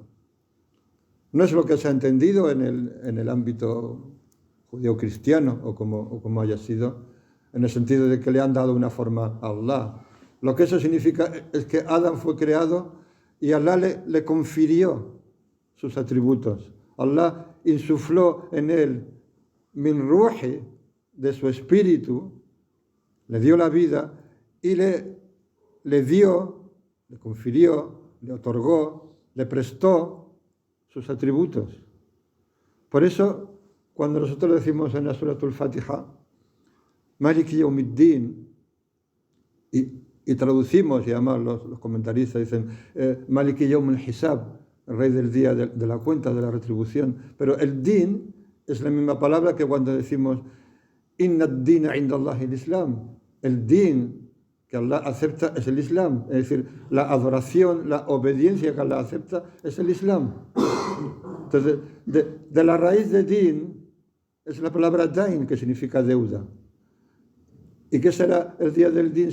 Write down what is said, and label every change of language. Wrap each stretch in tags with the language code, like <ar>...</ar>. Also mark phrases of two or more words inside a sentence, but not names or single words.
<es>No es lo que se ha entendido en el ámbito judío-cristiano o como haya sido, en el sentido de que le han dado una forma a Allah. Lo que eso significa es que Adán fue creado y Allah le confirió sus atributos. Allah insufló en él</es> <ar>من روحي,</ar> <es>de su espíritu, le dio la vida y le dio, le confirió, le otorgó, le prestó sus atributos. Por eso, cuando nosotros decimos en la Suratul Fatiha,</es> <ar>مالك يوم الدين,</ar> <es>y traducimos, y además los comentaristas dicen</es> <ar>مالك يوم الحساب,</ar> <es>el rey del día de la cuenta, de la retribución, pero el din es la misma palabra que cuando decimos</es> <ar>إن الدين عند الله الإسلام.</ar> <es>El din que Allah acepta es el Islam, es decir, la adoración, la obediencia que Allah acepta es el Islam. Entonces, de la raíz de din es la palabra dain, que significa deuda. ¿Y qué será el día del din?</es>